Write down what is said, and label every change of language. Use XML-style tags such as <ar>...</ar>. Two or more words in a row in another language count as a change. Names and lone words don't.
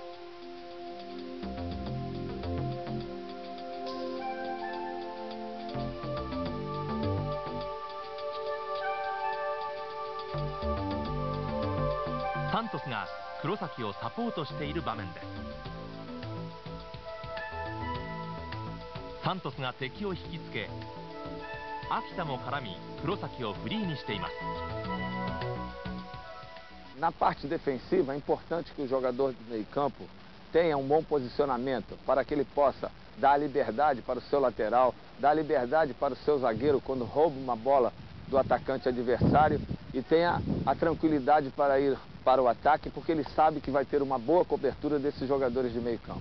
<ja>サントスが黒崎をサポートしている場面です。サントスが敵を引きつけ、秋田も絡み黒崎をフリーにしています。</ja> <pt>Na parte defensiva, é importante que o jogador de meio campo tenha um bom posicionamento para que ele possa dar liberdade para o seu lateral, dar liberdade para o seu zagueiro quando rouba uma bola do atacante adversário e tenha a tranquilidade para ir para o ataque, porque ele sabe que vai ter uma boa cobertura desses jogadores de meio campo.</pt>